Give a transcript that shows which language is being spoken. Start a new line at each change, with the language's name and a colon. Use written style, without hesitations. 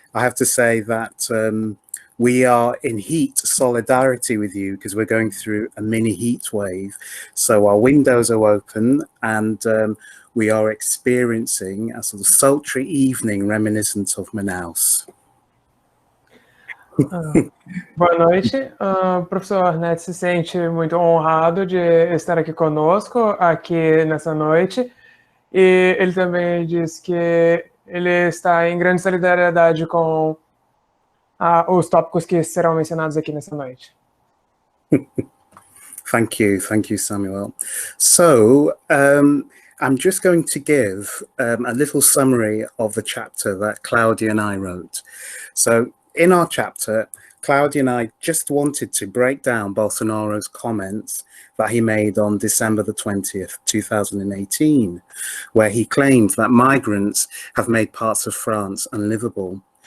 English: I have to say that we are in heat solidarity with you because we're going through a mini heat wave. So our windows are open and we are experiencing a sort of sultry evening reminiscent of Manaus.
Portuguese: Boa noite, o professor Ornette se sente muito honrado de estar aqui conosco, aqui nessa noite, e ele também diz que ele está em grande solidariedade com os tópicos que serão mencionados aqui nessa noite.
English: Thank you, Samuel. So, I'm just going to give a little summary of the chapter that Claudia and I wrote. So, in our chapter, Claudia and I just wanted to break down Bolsonaro's comments that he made on December the 20th, 2018, where he claimed that migrants have made parts of France unlivable.